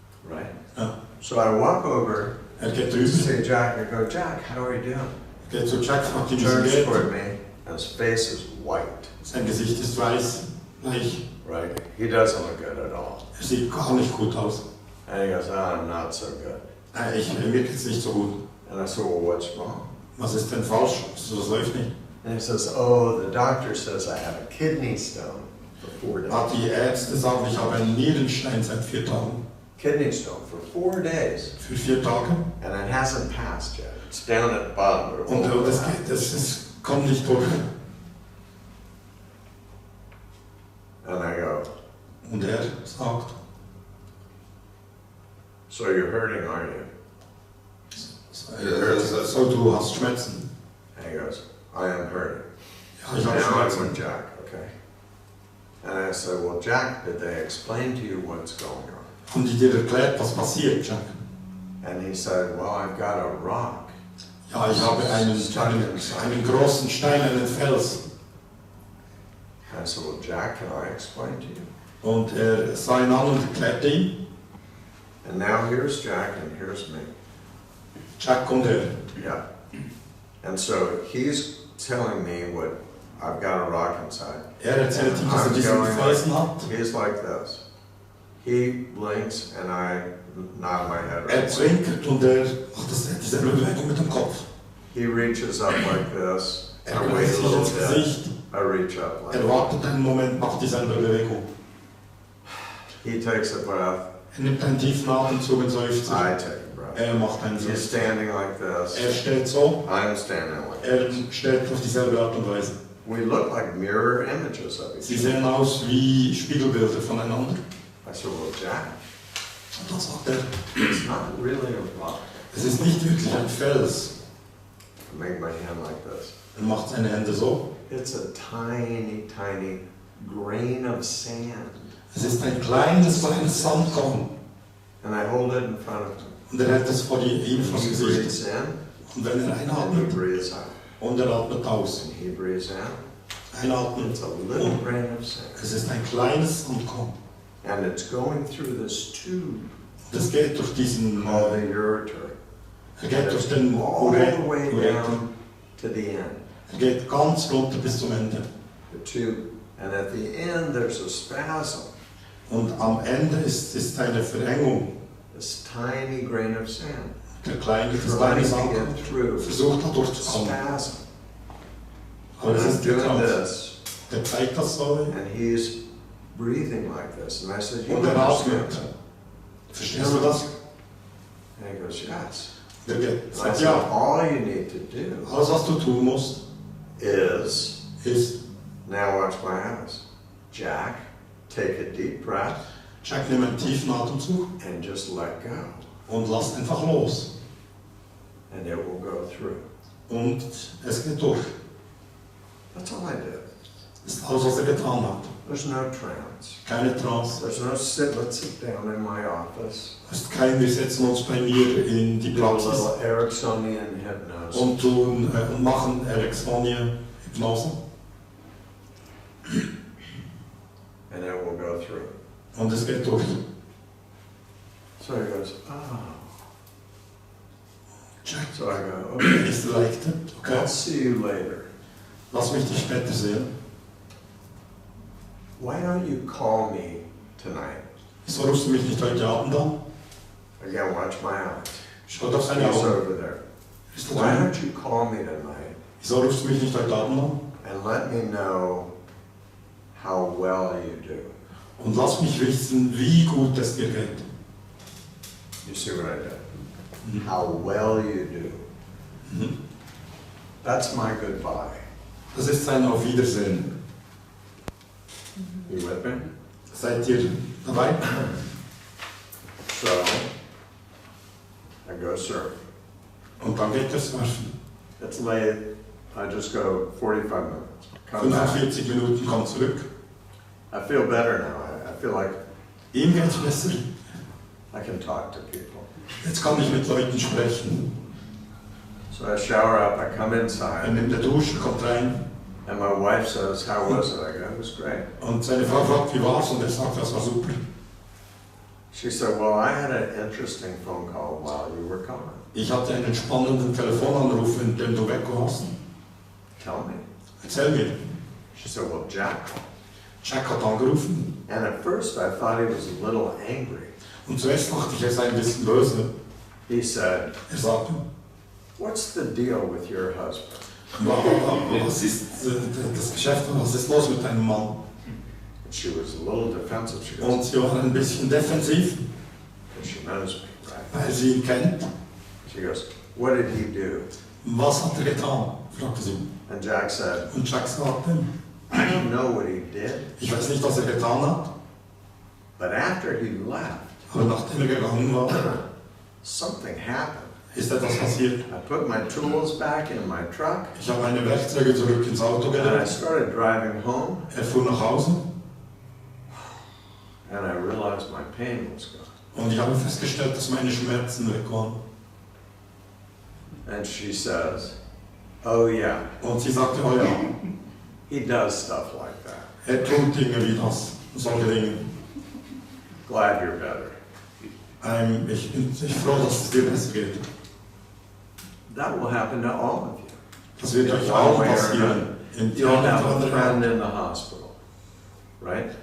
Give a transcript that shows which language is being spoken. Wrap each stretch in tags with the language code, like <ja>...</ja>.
<en>Right?</en> <de>Ja.</de> <en>So I walk over</en> <de>Geht</de> <en>to</en> <de>drüber.</de> <en>see Jack. I go, Jack, how are you doing?</en> <de>Geht zu Jack, fragt</de> <en>He</en> <de>ihn, wie es</de> <en>turns</en> <de>geht.</de> <en>toward me, and his face is white.</en> <de>Sein Gesicht ist weiß, bleich.</de> <en>Right? He doesn't look good at all.</en> <de>Sieht gar nicht gut aus.</de> <en>And he goes, I'm not so good.</en> <de>Mir geht's nicht so gut.</de> <en>And I said, well, what's wrong?</en> <de>Was ist denn falsch? Das läuft nicht.</de> <en>And he says, oh, the doctor says I have a kidney stone for 4 days.</en> <de>Die Ärzte sagen, ich habe einen Nierenstein seit 4 Tagen.</de> <en>Kidney stone for 4 days.</en> <de>Für 4 Tage.</de> <en>And it hasn't passed yet. It's down at the bottom. But it</en> <de>Und</de> <en>won't go out.</en> <de>das kommt nicht durch.</de> <en>And I go,</en> <de>Und sagt,</de> <en>so you're hurting, aren't you?</en> <de>so du hast Schmerzen.</de> <en>And he goes, I am hurting.</en> <de>Ja, ich habe</de> <en>Now I'm</en> <de>Schmerzen.</de> <en>with Jack, okay? And I said, well, Jack, did they explain to you what's going on?</en> <de>Haben die dir erklärt, was passiert, Jack?</de> <en>And he said, well, I've got a rock.</en> <de>Ja, ich habe einen großen Stein, einen Fels.</de> <en>I said, well, Jack, can I explain to you?</en> <de>Und sah ihn an und erklärte ihm.</de> <en>And now here's Jack and here's me.</en> <de>Jack und</de> <en>Yeah. And so he's telling me what I've got a rock inside.</en> <de>Erzählt ihm, dass diesen Felsen hat.</de> <en>He's like this. He blinks and I nod my head.</en> <de>Zwinkert und macht dieselbe Bewegung mit dem Kopf.</de> <en>He reaches up like this. I wait</en> <de>Greift</de> <en>a</en> <de>sich</de> <en>little</en> <de>ins</de> <en>bit.</en> <de>Gesicht.</de> <en>I reach up like</en> <de>Wartet einen Moment, macht dieselbe Bewegung.</de> <en>He takes a breath.</en> <de>Nimmt einen tiefen Atemzug und seufzt.</de> <en>I take a breath.</en> <de>Macht einen</de> <en>He's standing like this.</en> <de>Steht so.</de> <en>I'm standing like this.</en> <de>Steht auf dieselbe Art und Weise.</de> <en>We look like mirror images of each</en> <de>Sie sehen aus wie Spiegelbilder voneinander.</de> <en>I said, well, Jack.</en> <de>Und dann sagt</de> <en>it's not really a rock.</en> <de>Es ist nicht wirklich ein Fels.</de> <en>I make my hand like this.</en> <de>Macht seine Hände so.</de> <en>It's a tiny, tiny grain of sand.</en> <de>Es ist ein kleines Sandkorn.</de> <en>And I hold it in front of him.</en> <de>Und hält es vor ihm vors Gesicht. Und wenn einatmet, und atmet aus.</de> <en>And he breathes out.</en> <de>Einatmen.</de> <en>It's a little grain of sand.</en> <de>Es ist ein kleines Sandkorn.</de> <en>And it's going through this tube.</en> <de>Das geht durch diesen</de> <en>called the ureter.</en> <de>Geht durch den</de> <en>all the way down to the end.</en> <de>Geht ganz runter bis zum Ende.</de> <en>The tube. And at the end there's a spasm.</en> <de>Und am Ende ist eine Verengung.</de> <en>This tiny grain of sand.</en> <de>Das kleine Sandkorn versucht da durchzukommen. Aber es ist</de> <en>this.</en> <de>Der zeigt das so.</de> <en>And he's breathing like this. And I said, you</en> <de>Und atmet. Verstehst du das?</de> <en>And he goes, yes.</en> <de>Der</de> <en>I said, all you need to do</en> <de>alles, was du tun musst,</de> <en>is now watch my eyes. Jack, take a deep breath.</en> <de>Jack, nimm einen tiefen Atemzug.</de> <en>And just let go.</en> <de>Und lass einfach los.</de> <en>And it will go through.</en> <de>Und es geht durch.</de> <en>That's all I did.</en> <de>Das ist alles, was getan hat.</de> <en>There's no trance.</en> <de>Keine Trance.</de> <en>There's no let's sit down in my office.</en> <de>Es ist kein, wir setzen uns bei mir in die Praxis.</de> <en>Do a little Ericksonian hypnose.</en> <de>Und machen Ericksonian Hypnose.</de> <en>And it will go through.</en> <de>Und es geht durch.</de> <en>So he goes, oh. Jack. So I go, okay.</en> <de>Ist leichter. Okay.</de> <en>I'll see you later.</en> <de>Lass mich dich später sehen.</de> <en>Why don't you call me tonight?</en> <de>Wieso rufst du mich nicht heute Abend an?</de> <en>Again, watch my eyes.</en> <de>Schau doch seine</de> <en>He's</en> <de>Augen.</de> <en>over there. Why don't you call me tonight?</en> <de>Wieso rufst du mich nicht heute Abend an?</de> <en>And let me know how well you do.</en> <de>Und lass mich wissen, wie gut es dir geht.</de> <en>You see what I did? How well you do. That's my goodbye.</en> <de>Das ist sein Auf Wiedersehen.</de> <en>You with me?</en> <de>Seid ihr dabei?</de> <en>So, I go surf.</en> <de>Und dann geht es surfen.</de> <en>It's late. I just go 45 minutes. Come back.</en> <de>45 Minuten, komm zurück.</de> <en>I feel better now. I feel like</en> <de>Ihm geht's besser.</de> <en>I can talk to people.</en> <de>Jetzt kann ich mit Leuten sprechen.</de> <en>So I shower up, I come inside.</en> <de>Er nimmt die Dusche, kommt rein.</de> <en>And my wife says, how was it? I go, it was great.</en> <de>Und seine Frau fragt, wie war's? Und er sagt, das war super.</de> <en>She said, well, I had an interesting phone call while you were gone.</en> <de>Ich hatte einen spannenden Telefonanruf, in dem du weg warst.</de> <en>Tell me.</en> <de>Erzähl mir.</de> <en>She said, well, Jack.</en> <de>Jack hat angerufen.</de> <en>And at first I thought he was a little angry.</en> <de>Und zuerst dachte ich, er sei ein bisschen böse.</de> <en>He said,</en> <de>Er sagte,</de> <en>what's the deal with your husband?</en> <de>was ist das Geschäft und was ist los mit deinem Mann?</de> <en>She was a little defensive. She goes,</en> <de>Und sie war ein bisschen defensiv,</de> <en>she knows me, right?</en> <de>weil sie ihn kennt.</de> <en>She goes, what did he do?</en> <de>Was hat er getan? Fragte sie.</de> <en>And Jack said,</en> <de>Und Jack sagte,</de> <en>I don't know what he did,</en> <de>ich weiß nicht, was er getan hat,</de> <en>but after he left,</en> <de>aber nachdem er gegangen war,</de> <en>something happened.</en> <de>ist etwas passiert.</de> <en>I put my tools back in my truck,</en> <de>Ich habe meine Werkzeuge zurück ins Auto</de> <en>and I</en> <de>gelegt.</de> <en>started driving home,</en> <de>Er fuhr nach Hause</de> <en>and I realized my pain was gone.</en> <de>Und ich habe festgestellt, dass meine Schmerzen weg waren.</de> <en>And she says, oh yeah.</en> <de>Und sie sagte, oh ja.</de> <en>He does stuff like that.</en> <de>Tut Dinge wie das, solche Dinge.</de> <en>Glad you're better.</en> <de>Ich bin froh, dass es dir besser geht.</de> <en>That will happen to all of you.</en> <de>Das wird euch</de> <en>In</en> <de>auch</de> <en>one way or</en> <de>passieren.</de> <en>another. You'll have a friend in the hospital, right?</en>